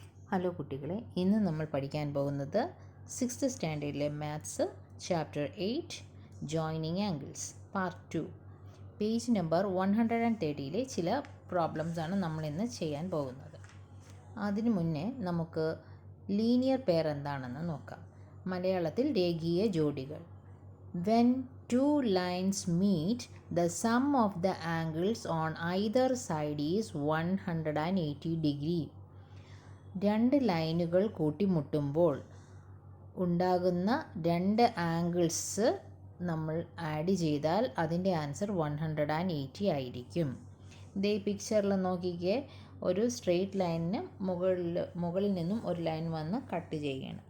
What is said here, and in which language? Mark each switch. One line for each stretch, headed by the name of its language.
Malayalam: Hello കുട്ടികളെ, ഇന്ന് നമ്മൾ പഠിക്കാൻ പോകുന്നത് 6th സ്റ്റാൻഡേർഡിലെ maths chapter 8 joining angles part 2 page number 130 ചില പ്രോബ്ലംസ് ആണ് നമ്മൾ ഇന്ന് ചെയ്യാൻ പോകുന്നത്. അതിനു മുന്നേ നമുക്ക് ലീനിയർ പെയർ എന്താണെന്ന് നോക്കാം. മലയാളത്തിൽ രേഖീയ ജോഡികൾ.
English: When two lines meet, the sum of the angles on either side is 180 degree.
Malayalam: രണ്ട് ലൈനുകൾ കൂട്ടിമുട്ടുമ്പോൾ ഉണ്ടാകുന്ന രണ്ട് ആംഗിൾസ് നമ്മൾ ആഡ് ചെയ്താൽ അതിൻ്റെ ആൻസർ 180 ആയിരിക്കും. ഇതേ പിക്ചറിൽ നോക്കിക്കേ, ഒരു സ്ട്രെയിറ്റ് ലൈനിന് മുകളിൽ നിന്നും ഒരു ലൈൻ വന്ന് കട്ട് ചെയ്യുകയാണ്.